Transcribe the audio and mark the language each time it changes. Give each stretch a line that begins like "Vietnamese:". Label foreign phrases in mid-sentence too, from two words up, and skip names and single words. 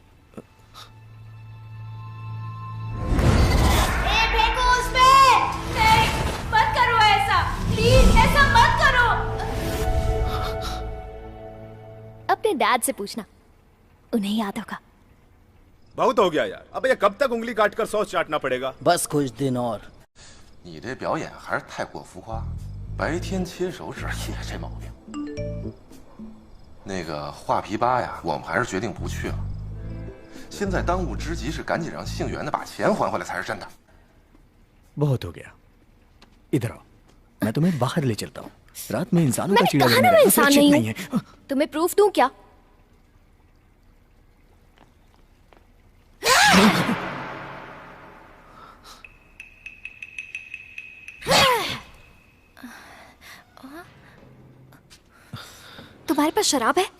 Hindi: फेंको उस पे। नहीं, मत करो ऐसा, प्लीज ऐसा मत करो। अपने डैड से पूछना, उन्हें याद होगा। बहुत हो गया यार, अब ये कब तक उंगली काटकर सॉस चाटना पड़ेगा? बस कुछ दिन और।
Chinese: 你这表演还是太过浮夸，白天切手指也这毛病。那个画皮吧呀，我们还是决定不去了。现在当务之急是赶紧让杏园的把钱还回来才是真的。
Hindi: बहुत हो गया, इधर आओ, मैं तुम्हें बाहर ले चलता हूँ। रात में इंसानों का मैंने चिड़िया कहा ना मैं इंसान नहीं हूँ। तुम्हें प्रूफ दूं क्या? तुम्हारे पास शराब है?